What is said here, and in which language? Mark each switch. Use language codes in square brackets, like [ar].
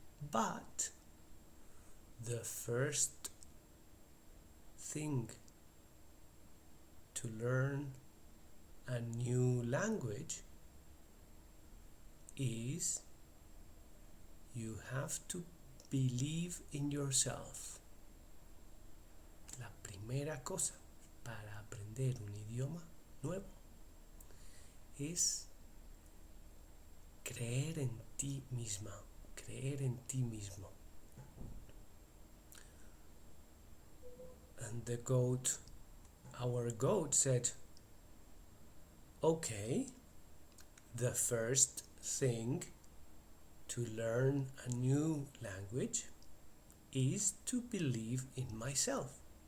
[en] But the first thing to learn a new language is you have to believe in yourself. [es] La primera cosa para aprender un idioma nuevo es creer en ti misma, creer en ti mismo. [en] And our goat said, okay, the first thing to learn a new language is to believe in myself.